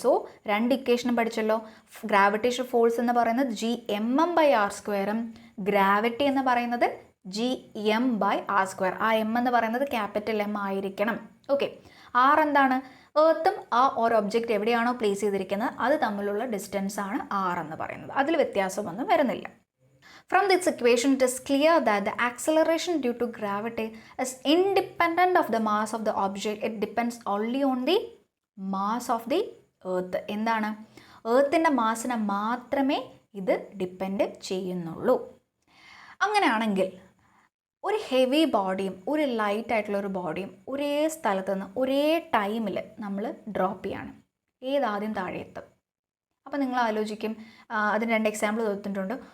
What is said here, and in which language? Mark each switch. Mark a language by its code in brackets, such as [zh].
[ml] So രണ്ട് ഇക്വേഷനും പഠിച്ചല്ലോ. Gravitation force എന്ന് പറയുന്നത് G M M by R സ്ക്വയറും ഗ്രാവിറ്റി എന്ന് പറയുന്നത് G M by R square. ആ എം എന്ന് പറയുന്നത് ക്യാപിറ്റൽ എം ആയിരിക്കണം. ഓക്കെ, ആർ എന്താണ്? എർത്തും ആ ഒരു ഒബ്ജക്റ്റ് എവിടെയാണോ പ്ലേസ് ചെയ്തിരിക്കുന്നത് അത് തമ്മിലുള്ള ഡിസ്റ്റൻസ് ആണ് ആർ എന്ന് പറയുന്നത്. അതിൽ വ്യത്യാസമൊന്നും വരുന്നില്ല. [en] From this equation, it is clear that the acceleration due to gravity is independent of the mass of the object. It depends only on the mass of the earth. [ml] എന്താണ്? എർത്തിൻ്റെ മാസിനെ മാത്രമേ ഇത് depend ചെയ്യുന്നുള്ളൂ. അങ്ങനെയാണെങ്കിൽ ഒരു ഹെവി ബോഡിയും ഒരു light ആയിട്ടുള്ള ഒരു ബോഡിയും ഒരേ സ്ഥലത്ത് നിന്ന് ഒരേ ടൈമിൽ നമ്മൾ ഡ്രോപ്പ് ചെയ്യാണ്. ഏതാദ്യം താഴെ എത്തും? അപ്പോൾ നിങ്ങൾ ആലോചിക്കും, അതിന് രണ്ട് എക്സാമ്പിൾ തന്നിട്ടുണ്ട്.